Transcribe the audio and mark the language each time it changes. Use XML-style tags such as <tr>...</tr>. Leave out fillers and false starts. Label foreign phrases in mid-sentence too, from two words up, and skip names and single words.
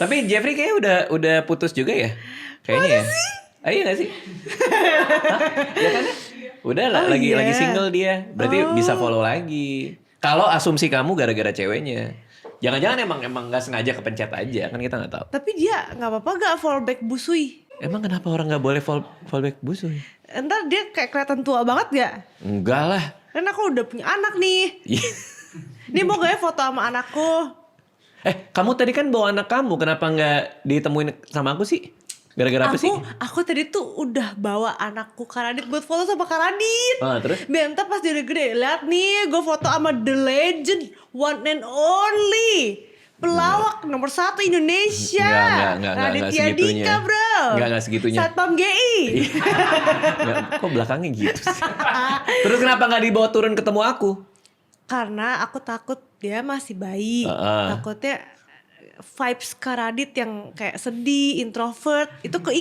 <id>Tapi Jeffrey kayaknya udah putus juga ya? Kayaknya ya. Ah, iya gak sih? Hah? Ya kan ya? Udah lah, Oh, lagi iya. single dia. Berarti bisa follow lagi. Kalau asumsi kamu gara-gara ceweknya. Jangan-jangan emang gak sengaja kepencet aja, kan kita gak tahu. Tapi dia gak apa-apa gak</id> <en>follow back</en> <id>Busui. Emang kenapa orang gak boleh</id> <en>follow back</en> <id>Busui? Entar dia kayak kelihatan tua banget gak? Enggak lah. Kan aku udah punya anak nih. Iya. Nih mau gak ya foto sama anakku? Kamu tadi kan bawa anak kamu, kenapa nggak ditemuin sama aku sih? Gara-gara apa sih? Aku tadi tuh udah bawa anakku Karadit buat foto sama Karadit. Ah, terus? Biar ntar pas dia udah gede, lihat nih gue foto sama</id> <en>the legend, one and only</en> <id>pelawak nomor 1 Indonesia. Nggak Raditya segitunya. Dika bro. Nggak segitunya. Satpam GI. Nggak, kok belakangnya gitu sih? Terus kenapa nggak dibawa turun ketemu aku? Karena aku takut dia masih bayi. Takutnya vibes Karadit yang kayak sedih, introvert itu keikut</id>